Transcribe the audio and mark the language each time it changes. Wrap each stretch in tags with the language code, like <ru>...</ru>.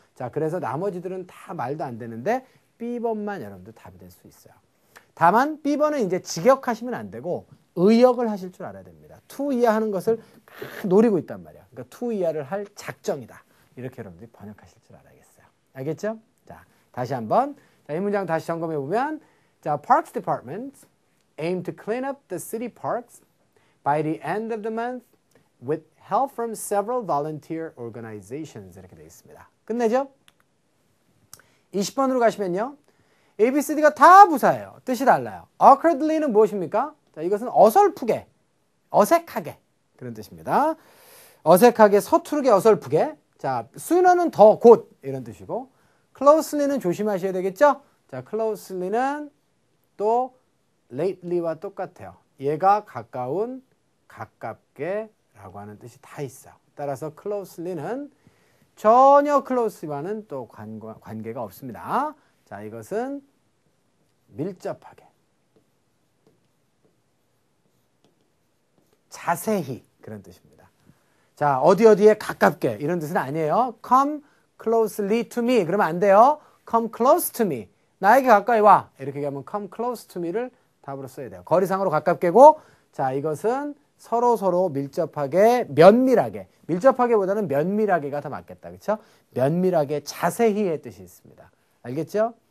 <ko>자, 그래서 나머지들은 다 말도 안 되는데 B번만 여러분들 답이 될 수 있어요. 다만 B번은 이제 직역하시면 안 되고 의역을 하실 줄 알아야 됩니다. to 이하 하는 것을 노리고 있단 말이에요. 그러니까 to 이하를 할 작정이다. 이렇게 여러분들이 번역하실 줄 알아야겠어요. 알겠죠? 자, 다시 한번 자, 이 문장 다시 점검해 보면 자,</ko> <en>Parks Department aim to clean up the city parks by the end of the month with help from several volunteer organizations</en> <ko>이렇게 되어 있습니다. 끝내죠? 20번으로 가시면요. A, B, C, D가 다 부사예요. 뜻이 달라요. awkwardly는 무엇입니까? 자, 이것은 어설프게, 어색하게 그런 뜻입니다. 어색하게, 서투르게, 어설프게. 자, sooner는 더 곧 이런 뜻이고 closely는 조심하셔야 되겠죠? 자, closely는 또 lately와 똑같아요. 얘가 가까운, 가깝게 라고 하는 뜻이 다 있어요. 따라서 closely는 전혀 close와는 또 관계가 없습니다. 자, 이것은 밀접하게, 자세히 그런 뜻입니다. 자, 어디에 가깝게 이런 뜻은 아니에요.</ko> <en>come closely to me</en> <ko>그러면 안 돼요.</ko> <en>come close to me</en> <ko>나에게 가까이 와 이렇게 하면 come close to me를 답으로 써야 돼요. 거리상으로 가깝게고 자, 이것은 서로 밀접하게, 면밀하게, 밀접하게보다는 면밀하게가 더 맞겠다. 그렇죠? 면밀하게, 자세히의 뜻이 있습니다. 알겠죠?</ko>